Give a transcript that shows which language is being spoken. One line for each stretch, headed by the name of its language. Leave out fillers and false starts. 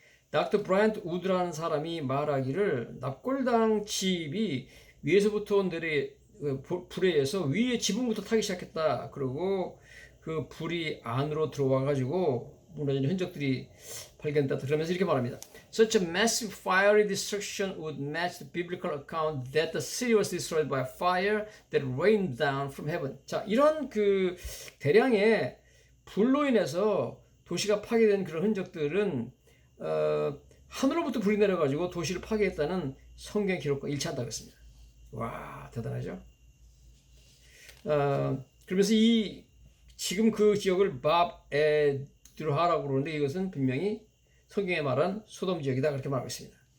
Korean: 닥터 브라이언트 우드라는 사람이 말하기를 납골당 집이 위에서부터 온 불에 의해서 위에 지붕부터 타기 시작했다. 그리고 그 불이 안으로 들어와 가지고 무너진 흔적들이 발견됐다. 그러면서 이렇게 말합니다.
English: Such a massive fiery destruction would match the biblical account that the city was destroyed by fire that rained down from heaven.
Korean: 자, 이런 그 대량의 불로 인해서 도시가 파괴된 그런 흔적들은 하늘로부터 불이 내려가지고 도시를 파괴했다는 성경 기록과 일치한다고 했습니다. 와, 대단하죠? 그러면서 지금 그 지역을 밥에드루하라고 그러는데 이것은 분명히 성경에 말한 소돔 지역이다 그렇게 말하고 있습니다.